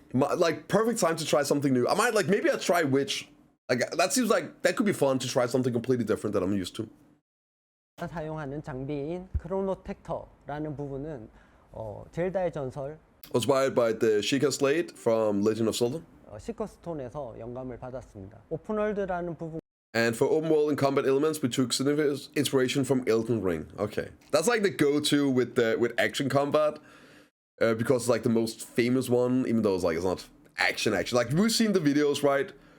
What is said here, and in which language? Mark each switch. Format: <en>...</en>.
<en>Like perfect time to try something new. I might maybe I try Witch. Like that seems like that could be fun to try something completely different that I'm used to.</en> <ko>사용하는 장비인 크로노 텍터라는 부분은 젤다의 전설</ko> <en>Inspired by the Sheikah Slate from Legend of Zelda.</en> <ko>시커스톤에서 영감을 받았습니다. 오픈월드라는 부분</ko> <en>And for open world and combat elements, we took significant inspiration from Elden Ring. Okay, that's like the go-to with action combat, because it's like the most famous one, even though it's not action. Like we've seen the videos, right?</en>